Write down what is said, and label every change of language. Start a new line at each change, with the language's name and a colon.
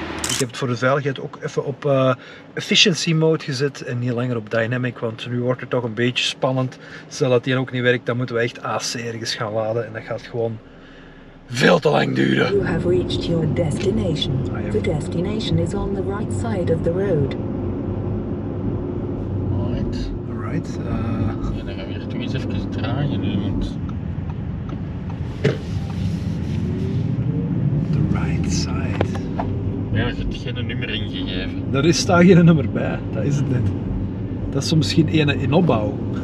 Dutch: Ik heb het voor de veiligheid ook even op efficiency mode gezet en niet langer op dynamic, want nu wordt het toch een beetje spannend. Stel dat die ook niet werkt, dan moeten we echt AC ergens gaan laden en dat gaat gewoon veel te lang duren.
English: You have reached your destination. The destination is on the right side of the road. Alright. Alright.
Dutch: Ja, dan gaan we hier toch eens even draaien nu, want...
English: The right side.
Dutch: Ja, je hebt geen nummer ingegeven. Daar staat geen nummer bij, dat is het net. Dat is misschien ene in opbouw.